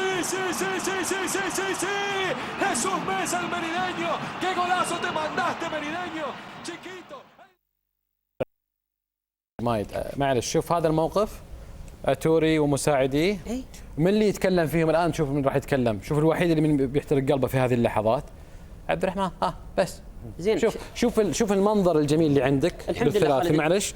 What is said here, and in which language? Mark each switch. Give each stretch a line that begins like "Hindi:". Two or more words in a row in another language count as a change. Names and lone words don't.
Spanish: sí. Jesús Mesa, el merideño. ¡Qué golazo te mandaste, merideño! Chiquito.
Arabic: معلش شوف هذا الموقف، اتوري ومساعديه من اللي يتكلم فيهم الان. شوف من راح يتكلم، شوف الوحيد اللي من بيحترق قلبه في هذه اللحظات عبد الرحمن. بس زين. شوف المنظر الجميل اللي عندك بالثلاثي معلش.